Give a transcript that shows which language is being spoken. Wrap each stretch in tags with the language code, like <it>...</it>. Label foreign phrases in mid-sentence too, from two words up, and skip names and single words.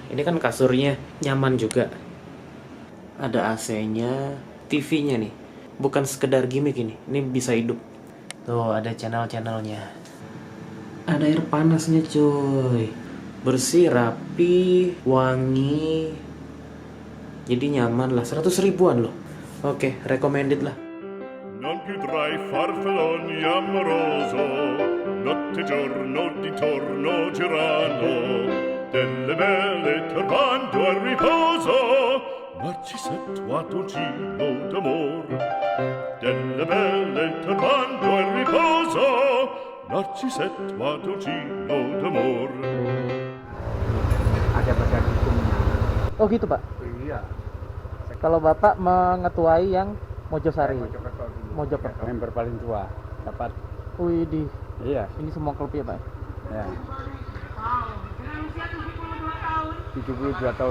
<id>Ini kan kasurnya nyaman juga, ada AC-nya, TV-nya nih, bukan sekedar gimmick ini bisa hidup. Tuh ada channel-channelnya, ada air panasnya cuy, bersih, rapi, wangi, jadi nyaman lah. 100 ribuan loh. Oke, recommended lah.</id> <it>Non più tra i farfalloni amoroso, notte giorno di torno girano, delle belle turbando al riposo, Narcisetto Adolgino d'amor, delle belle turbando al riposo, Narcisetto Adolgino d'amor.</it> <id>Ada badan hukumnya. Oh gitu Pak. Iya. Kalau Bapak mengetuai yang Mojosari. Mojokerto. Member paling tua. Dapat. Widih, Iya. ini semua klub ya Pak? Ya. 72 tahun.</id>